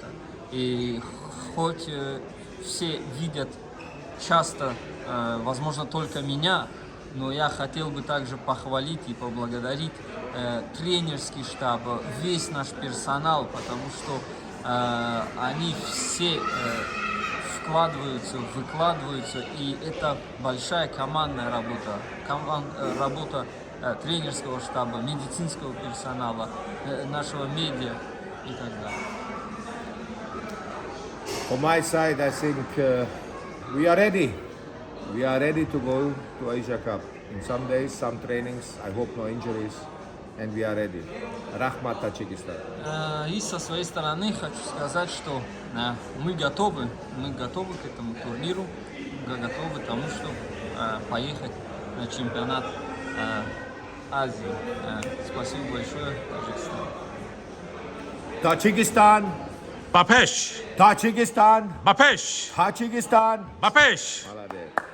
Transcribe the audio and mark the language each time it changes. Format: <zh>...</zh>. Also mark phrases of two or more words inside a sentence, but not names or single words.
<ru>И хоть все видят часто, возможно, только меня, но я хотел бы также похвалить и поблагодарить тренерский штаб, весь наш персонал, потому что они все вкладываются, выкладываются, и это большая командная работа, работа тренерского штаба, медицинского персонала, нашего медиа и так далее.</ru> <en>On my side, I think we are ready. We are ready to go to Asia Cup. In some days, some trainings, I hope no injuries, and we are ready.</en> <tg>Rahmat Tajikistan.</tg> <ru>И со своей стороны хочу сказать, что мы готовы к этому турниру, готовы к тому, что поехать на чемпионат Азии. Спасибо большое, Таджикистан.</ru> <tg>Tajikistan. Bapesh! Tajikistan. Bapesh! Tajikistan. Bapesh! Bangladesh.</tg>